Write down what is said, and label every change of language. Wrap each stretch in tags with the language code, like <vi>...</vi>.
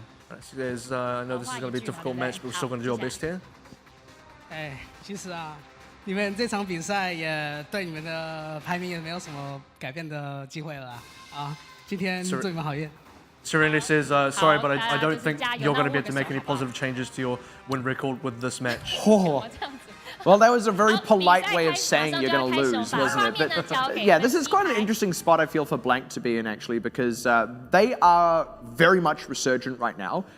<en>know this is going to be a difficult match, but we're still going to do our best here.</en> <zh>其实你们这场比赛也对你们的排名也没有什么改变的机会了今天祝你们好运。</zh> <en>Serenity says, sorry, but I don't think you're going to be able to make any positive changes to your win record with this match. Oh. Well, that was a very polite way of saying you're going to lose, wasn't it? But yeah, this is quite an interesting spot, I feel, for Blank to be in, actually, because they are very much resurgent right now.</en>